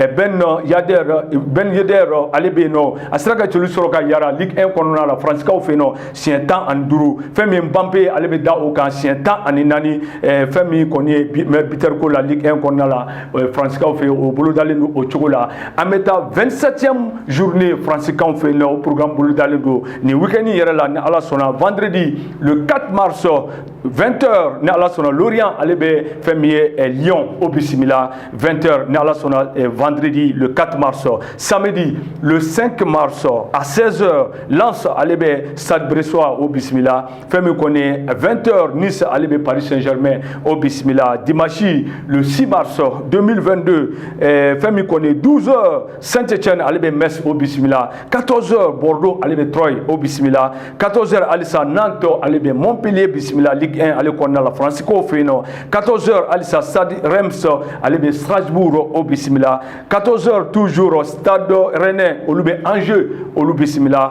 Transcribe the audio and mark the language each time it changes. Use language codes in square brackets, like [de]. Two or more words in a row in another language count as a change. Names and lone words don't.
[bm] Ben Yedder ale bɛ yen nɔ a sera ka celu sɔrɔ ka yara Ligue 1 kɔnɔna la Fransikaw fɛ yen nɔ siɲɛ 15 fɛn min Mbappé ale bɛ da o kan siɲɛ 14 fɛn min kɔni ye [fr] meilleur buteur [bm] ko la Ligue 1 kɔnɔna la Fransikaw fɛ yen o bolo dalen don o cogo la an bɛ taa 27e journée Fransikaw fɛ yen nɔ o programme bolo dalen don nin week-end yɛrɛ la ni Ala sɔnna [fr] vendredi le 4 mars 20h [bm] ni Ala sɔnna Lorient ale bɛ fɛn min ye Lyon au bisimila 20h ni Ala sɔnna [fr] vendredi le 4 mars samedi le 5 mars à 16h [bm] Lens ale bɛ Stade Brestois au bisimila fɛn min kɔni 20h Nice ale bɛ Paris Saint-Germain au bisimila [fr] dimanche le 6 mars 2022 [bm] fɛn min kɔni 12h Saint-Étienne ale bɛ Metz au bisimila 14h Bordeaux ale bɛ Troyes au bisimila 14h alisa Nantes ale bɛ Montpellier bisimila Ligue 1 ale kɔnɔna la Fransikaw fɛ yen nɔ 14h alisa Stade Reims ale bɛ Strasbourg au bisimila 14h toujours Stade Rennais olu bɛ Angers olu bisimila